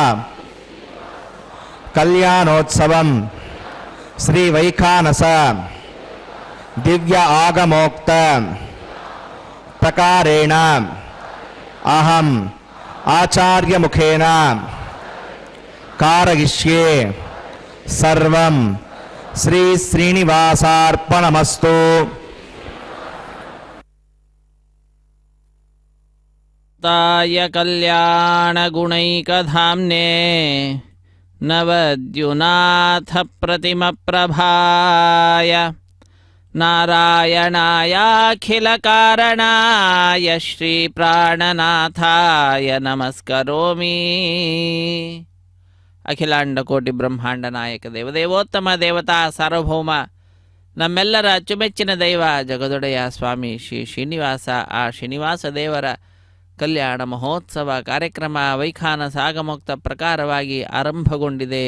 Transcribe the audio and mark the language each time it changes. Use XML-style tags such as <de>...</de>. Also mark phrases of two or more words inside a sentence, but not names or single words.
<sa>कल्याणोत्सवं श्री वैखानस दिव्य आगमोक्त प्रकारेण अहं आचार्यमुखेन कारयिष्ये सर्वं श्री श्रीनिवासार्पणमस्तु. ताय कल्याणगुणैकधाम्ने नवद्युनाथ प्रतिमप्रभाय नारायणायाखिलकारणाय श्रीप्राणनाथाय नमस्करोमि.</sa> <kn>ಅಖಿಲಾಂಡಕೋಟಿ ಬ್ರಹ್ಮಾಂಡ ನಾಯಕ ದೇವದೇವೋತ್ತಮ ದೇವತಾ ಸಾರ್ವಭೌಮ ನಮ್ಮೆಲ್ಲರ ಅಚ್ಚುಮೆಚ್ಚಿನ ದೈವ ಜಗದೊಡೆಯ ಸ್ವಾಮಿ ಶ್ರೀ ಶ್ರೀನಿವಾಸ, ಆ ಶ್ರೀನಿವಾಸ ದೇವರ ಕಲ್ಯಾಣ ಮಹೋತ್ಸವ ಕಾರ್ಯಕ್ರಮ ವೈಖಾನಸ ಆಗಮೋಕ್ತ ಪ್ರಕಾರವಾಗಿ ಆರಂಭಗೊಂಡಿದೆ.</kn>